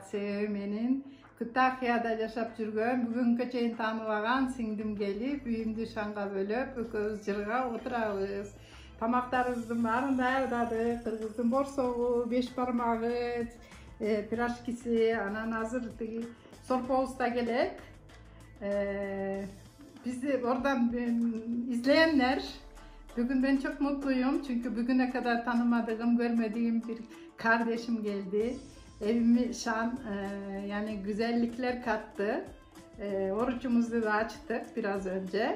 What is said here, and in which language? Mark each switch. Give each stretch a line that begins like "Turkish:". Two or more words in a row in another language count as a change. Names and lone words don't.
Kyrgyz: Себеби менин Kütahya'da жашап жүргөн, бүгүнгө чейин тааныбаган сиңдим келип, үйүмдү шаңга бөлөп, экөөбүз жырга отурабыз. Тамактарыбыздын баарын даярдадык. Кыргыздын борсогу, беш бармагы, пирожкиси, анан азыр тиги сорпобуз да келет.
Turkish: Бизди oradan izleyenler, bugün ben çok mutluyum çünkü bugüne kadar tanımadığım, görmediğim bir kardeşim geldi. Evimi şan, yani güzellikler kattı. Orucumuzu da açtık biraz önce.